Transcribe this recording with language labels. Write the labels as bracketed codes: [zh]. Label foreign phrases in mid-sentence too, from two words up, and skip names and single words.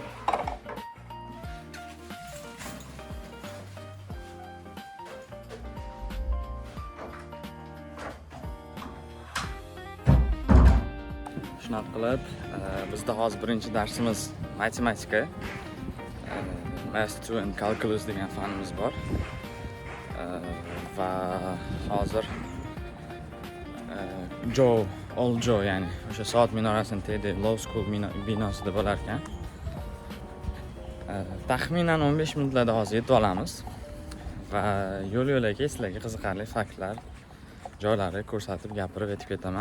[uz] Shunaqa qilib, bizda hozir birinchi darsimiz matematika. Math 2 and Calculus degan fanimiz bor. Va hozir Old Joe, ya'ni o'sha soat minorasining tagida Law School binosida bo'lar ekan. Taxminan 15 minutlarda hozir yetib olamiz va yo'l-yo'lakay sizlarga qiziqarli faktlar, joylarni ko'rsatib, gapirib o'tib ketaman.